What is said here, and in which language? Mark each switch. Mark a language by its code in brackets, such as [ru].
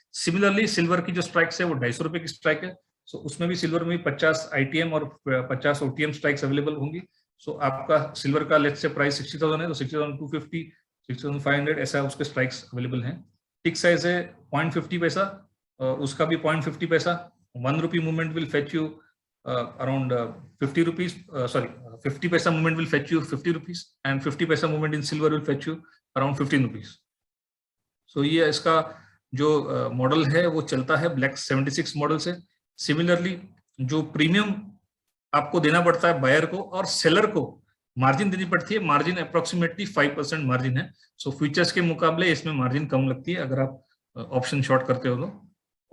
[hi] Similarly silver की जो strikes है वो 250 रुपए की स्ट्राइक है। सो उसमें भी सिल्वर में 50 आईटीएम और 50 ओटीएम स्ट्राइक्स अवेलेबल होंगी। सो आपका सिल्वर का लेट्स से प्राइस 60,000 है, तो 60,250, 60,500 ऐसा उसके स्ट्राइक्स अवेलेबल हैं। टिक साइज है 0.50 पैसा, उसका भी 0.50 पैसा। [en] 1 rupee movement will fetch you around 50 rupees, 50 paisa movement will fetch you 50 rupees, and 50 paisa movement in silver will fetch you around 15 rupees. [hi] So ये इसका जो मॉडल है वो चलता है ब्लैक 76 मॉडल से। सिमिलरली जो प्रीमियम आपको देना पड़ता है बायर को और सेलर को मार्जिन देनी पड़ती है, मार्जिन अप्रोक्सीमेटली 5% मार्जिन है। सो फ्यूचर्स के मुकाबले इसमें मार्जिन कम लगती है अगर आप ऑप्शन शॉर्ट करते हो तो।